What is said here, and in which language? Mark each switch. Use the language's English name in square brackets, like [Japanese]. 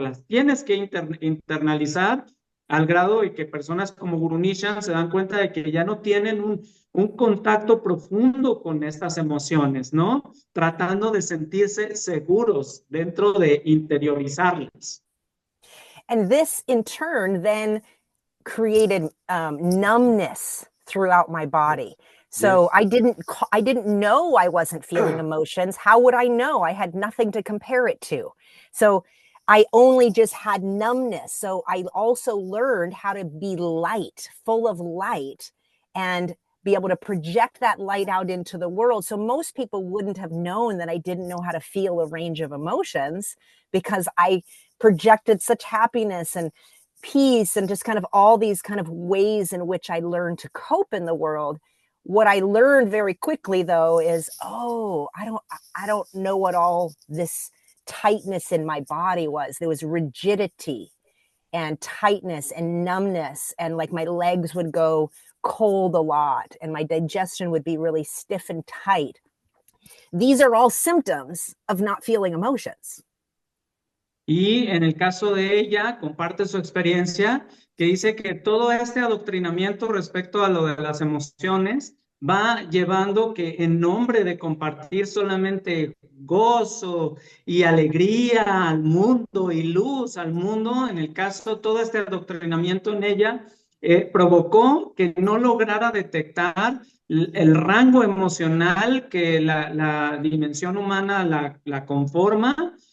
[Spanish] Las tienes que internalizar al grado de que personas como Guru Nishan se dan cuenta de que ya no tienen un contacto profundo con estas emociones, ¿no? Tratando de sentirse seguros dentro de interiorizarlas. [English] And this in turn then created numbness throughout my body. So Yes. I didn't know I wasn't feeling emotions. How would I know? I had nothing to compare it to. So I only just had numbness. So I also learned how to be light, full of light, and be able to project that light out into the world. So most people wouldn't have known that I didn't know how to feel a range of emotions because I projected such happiness and peace and just kind of all these kind of ways in which I learned to cope in the world. What I learned very quickly though is, oh, I don't know what all this tightness in my body was. There was rigidity and tightness and numbness, and like my legs would go cold a lot and my digestion would be really stiff and tight. These are all symptoms of not feeling emotions. [Spanish] Y en el caso de ella, comparte su experiencia, que dice que todo este adoctrinamiento respecto a lo de las emociones va llevando que en nombre de compartir solamente gozo y alegría al mundo y luz al mundo, en el caso todo este adoctrinamiento en ella provocó que no lograra detectar el rango emocional que la dimensión humana la conforma.